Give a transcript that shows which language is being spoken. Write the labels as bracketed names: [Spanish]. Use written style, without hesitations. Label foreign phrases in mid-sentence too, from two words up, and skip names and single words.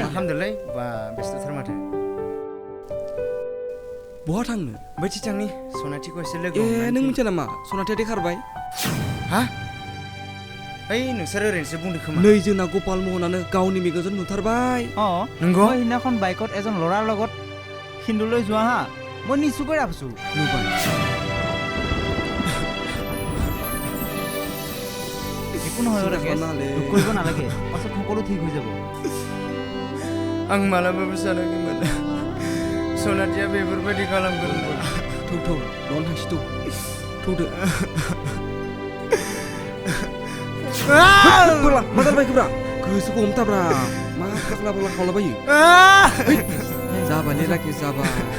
[Bodo] हामदोलै बा बेस्थ'थार माथो बहा थांनो बैथि थांनि सनाथिखौ एसे लोगो ए नों मिथिया नामा सनाथिया देखारबाय हा ओइ नोंसोर ओरैनोसो बुंदो खोमा नै जोंना गपाल महनानो गावनि मेगनजों नुथारबाय नंगौ [Assamese] মই সিদিনাখন বাইকত এজন ল'ৰাৰ লগত হিন্দুলৈ যোৱা হা মই নিশ্চয়কৈ ৰাখিছোঁ [Bodo] नुबाय [Assamese] একো নহয় ৰাকেশ দুখ কৰিব নালাগে পাছত সকলো ঠিক হৈ যাব [Bodo] आं मालाबाबो सानाखैमोन सनाथिया बेफोरबायदि खालामगोन थौ थौ न'आवनो थांसै थौ थौदो मा जाबायब्रा गोसोखौ हमथाब्रा मा फाग्ला बाग्ला खावलाबायो जाबायलै राकेश जाबाय